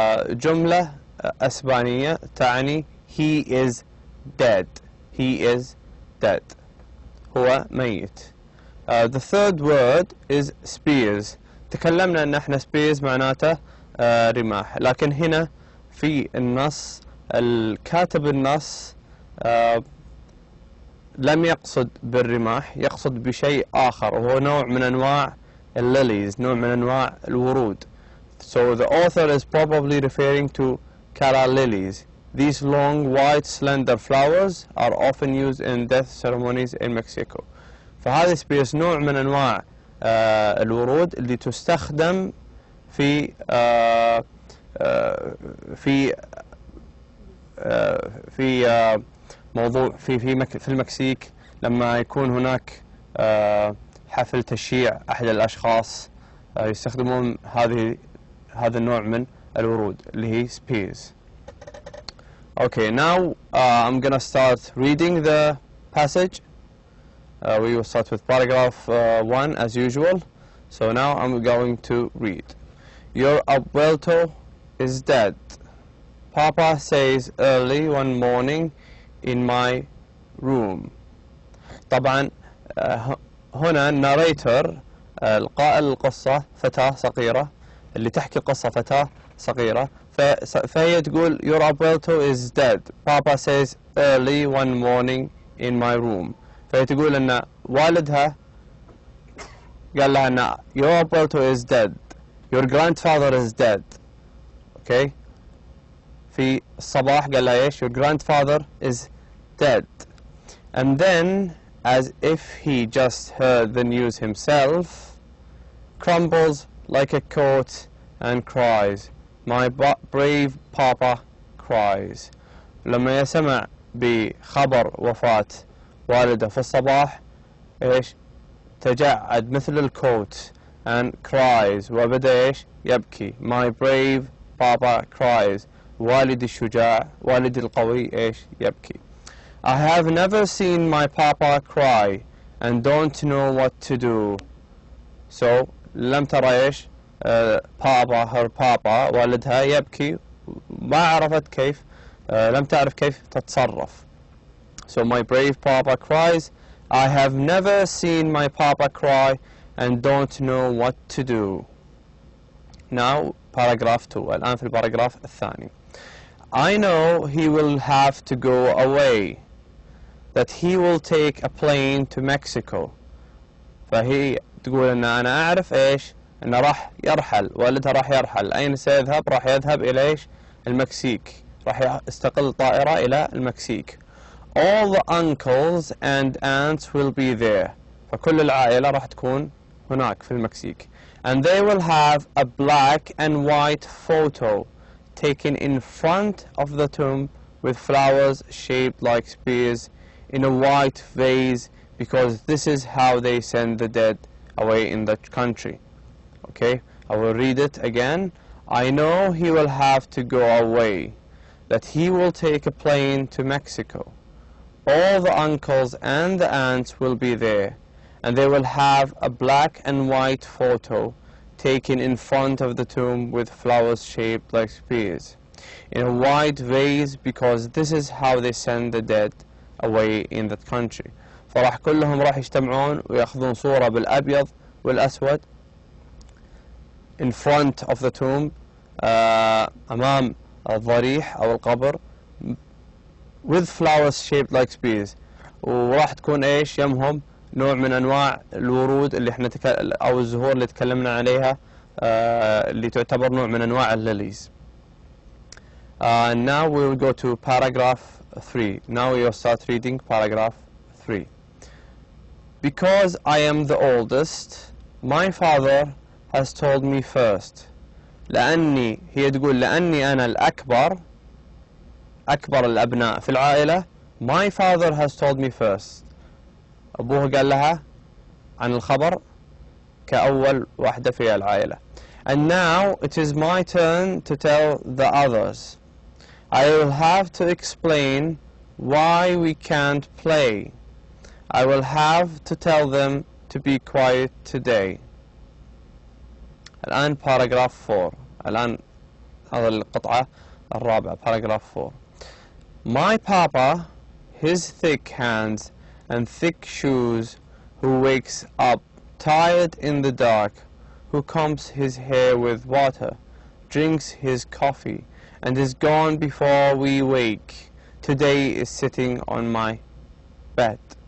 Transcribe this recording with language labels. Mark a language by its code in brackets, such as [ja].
[ar] جملة إسبانية تعني [en] he is dead. [ar] هو ميت. [en] The third word is spears. [ar] تكلمنا أن احنا spears معناته رماح، لكن هنا في النص الكاتب النص لم يقصد بالرماح، يقصد بشيء آخر، وهو نوع من أنواع الليليز، نوع من أنواع الورود. [en] So the author is probably referring to calla lilies. These long, white, slender flowers are often used in death ceremonies in Mexico. [ar] فهذه سبيس نوع من أنواع الورود اللي تستخدم في موضوع في المكسيك، لما يكون هناك حفل تشييع أحد الأشخاص يستخدمون هذا النوع من الورود اللي هي spears. [en] Okay, now I'm gonna start reading the passage. We will start with paragraph 1 as usual. So now I'm going to read. Your abuelo is dead. Papa says early one morning in my room. [ar] طبعا هنا الناريتر القائل القصة فتاة صغيرة، اللي تحكي القصة فتاة صغيرة، فهي تقول [en] your abuelo is dead. Papa says early one morning in my room. [ar] فهي تقول أن والدها قال لها أن [en] your Pelto is dead, your grandfather is dead. Okay. [ar] في الصباح قال لها إيش؟ [en] your grandfather is dead. And then, as if he just heard the news himself, crumbles like a coat and cries, my brave papa cries. [ar] لما يسمع بخبر وفاة والده في الصباح إيش؟ تجعد مثل الكوت [en] and cries [ar] وبدأ إيش؟ يبكي. [en] my brave papa cries. [ar] والدي الشجاع، والدي القوي إيش؟ يبكي. [en] I have never seen my papa cry and don't know what to do. [ar] So لم ترى إيش؟ [en] papa her papa [ar] والدها يبكي، ما عرفت كيف، لم تعرف كيف تتصرف. [en] So my brave papa cries. I have never seen my papa cry and don't know what to do. Now paragraph 2. [ar] الآن في الباراجراف الثاني. [en] I know he will have to go away, that he will take a plane to Mexico. [ar] فهي تقول أن أنا أعرف إيش؟ أنه راح يرحل، والدها راح يرحل. أين سيذهب؟ راح يذهب إلى إيش؟ المكسيك. راح يستقل طائرة إلى المكسيك. [en] All the uncles and aunts will be there. [ar] فكل العائلة راح تكون هناك في المكسيك. [en] And they will have a black and white photo taken in front of the tomb with flowers shaped like spears in a white vase, because this is how they send the dead away in the country. Okay, I will read it again. I know he will have to go away, that he will take a plane to Mexico. All the uncles and the aunts will be there, and they will have a black and white photo taken in front of the tomb with flowers shaped like spears in a white vase, because this is how they send the dead away in that country. [ar] فراح كلهم راح يجتمعون ويأخذون صورة بالأبيض والأسود [en] in front of the tomb, [ar] أمام الضريح أو القبر, [en] with flowers shaped like spears, [ar] وراح تكون إيش يمهم نوع من أنواع الورود اللي احنا أو الزهور اللي تكلمنا عليها اللي تعتبر نوع من أنواع الليليز. [en] Now we will go to paragraph 3. Now we will start reading paragraph 3. Because I am the oldest, my father has told me first. [ar] لأني هي تقول لأني أنا الأكبر، أكبر الأبناء في العائلة. [en] My father has told me first. [ar] أبوه قال لها عن الخبر كأول واحدة في العائلة. [en] And now it is my turn to tell the others. I will have to explain why we can't play. I will have to tell them to be quiet today. [ar] الآن paragraph 4. الآن هذا القطعة الرابعة paragraph 4. [en] My papa, his thick hands and thick shoes, who wakes up tired in the dark, who combs his hair with water, drinks his coffee, and is gone before we wake, today is sitting on my bed.